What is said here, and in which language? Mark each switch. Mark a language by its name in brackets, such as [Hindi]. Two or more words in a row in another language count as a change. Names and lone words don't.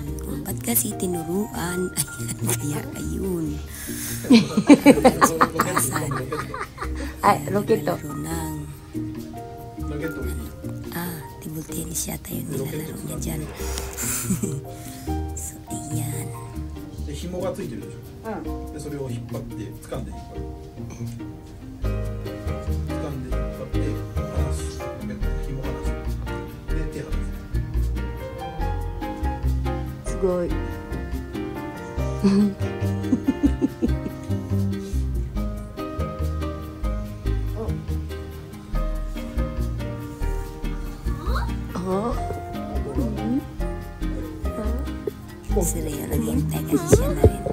[Filipino] Kung ba't kasi tinuruan, ayan, kaya ayun. Si Okasan. Ay, Rokito. Table tennis yata yun nilalaro niya dyan. So, ayan. [Japanese] 紐がついてるでしょ。でそれを引っ張って掴んで引っ張る。掴んで引っ張って離す。紐離す。で手離す。すごい。 [Filipino] Si Rio naghihintay kasi siya na rin.